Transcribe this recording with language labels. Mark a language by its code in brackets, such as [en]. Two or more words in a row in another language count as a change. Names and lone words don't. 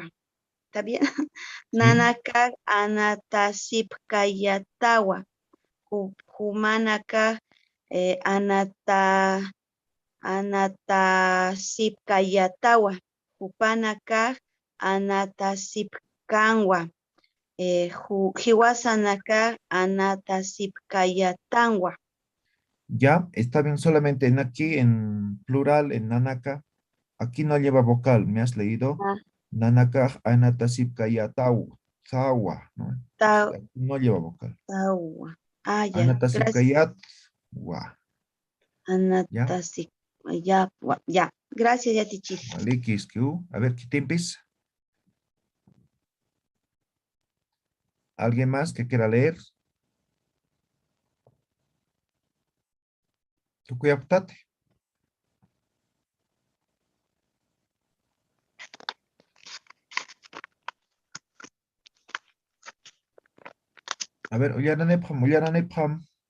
[es] ¿Está bien? sí, [ay] Nanaka Anatasipkayatawa. Humanaka Anatasipkayatawa. Hupanaka Anatasipkanwa. Hiwasanaka Anatasipkayatanwa. [es] ya, está bien, solamente en aquí, en plural, en Nanaka, aquí no lleva vocal, ¿me has leído? Ah, [ay] Nanaka Anatasip Kayatau, Tawa, [es] ¿no? Aquí no lleva vocal. Tawa. Ah, ya. [ay] Anatasip [es] Gracias. [ay] Kayat, wa, ¿ya? [es] Anatasip. Ya, ya. Gracias, Yati Chiri. Vale, que es que, a ver, ¿qué te empieza? ¿Alguien más que quiera leer? ¿Tú cuidatate? A ver, Uyaranepam.